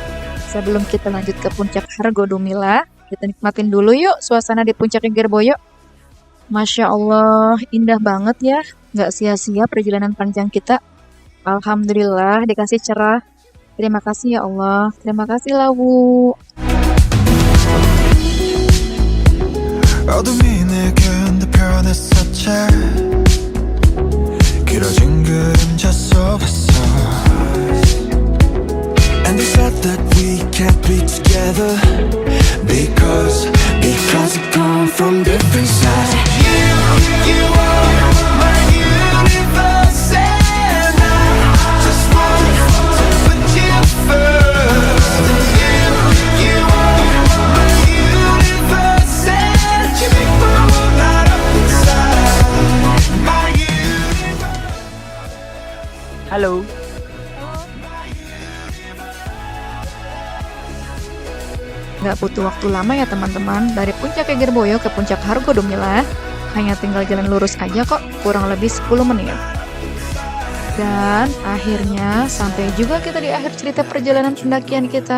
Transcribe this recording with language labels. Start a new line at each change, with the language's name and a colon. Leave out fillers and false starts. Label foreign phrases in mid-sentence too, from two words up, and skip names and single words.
Indonesian: Sebelum kita lanjut ke puncak Hargo Dumila, kita nikmatin dulu yuk suasana di puncak Yegerboyo.
Arabic: Masya Allah,
Indonesian: indah banget ya. Nggak sia-sia perjalanan panjang kita. Alhamdulillah, dikasih cerah. Terima kasih
Arabic: ya Allah.
Indonesian: Terima kasih Lawu.
Korean: 어둠이 내겐 더 변했었지 길어진 그림자 속에서
English: And they said that we can't be together Because we come from different sides You are my universe And I just want to put you first You are my universe And you make my world light up inside My universe
Indonesian: Halo. Nggak butuh waktu lama ya teman-teman. Dari puncak Yegerboyo ke puncak Hargo Dumila hanya tinggal jalan lurus aja kok, kurang lebih 10 menit. Dan akhirnya sampai juga kita di akhir cerita perjalanan pendakian kita.